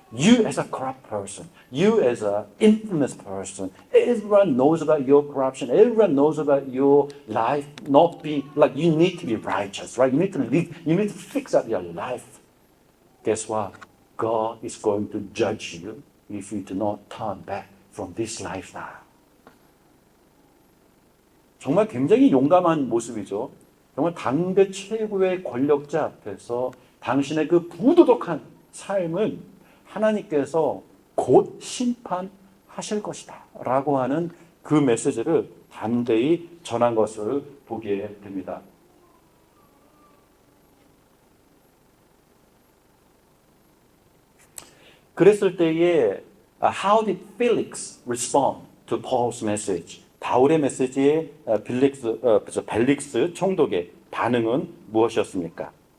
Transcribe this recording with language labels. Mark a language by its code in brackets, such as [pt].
[en] You as a corrupt person, you as an infamous person, everyone knows about your corruption, everyone knows about your life not being, like you need to be righteous, right? You need to live, you need to fix up your life. Guess what? God is going to judge you if you do not turn back from this lifestyle. [ko] 정말 굉장히 용감한 모습이죠. 정말 당대 최고의 권력자 앞에서 당신의 그 부도덕한 삶을 하나님께서 곧 심판하실 것이다 라고 하는 그 메시지를 담대히 전한 것을 보게 됩니다. 그랬을 때에 [en] How did Felix respond to Paul's message? [ko] 바울의 메시지에 벨릭스 총독의 반응은 무엇이었습니까?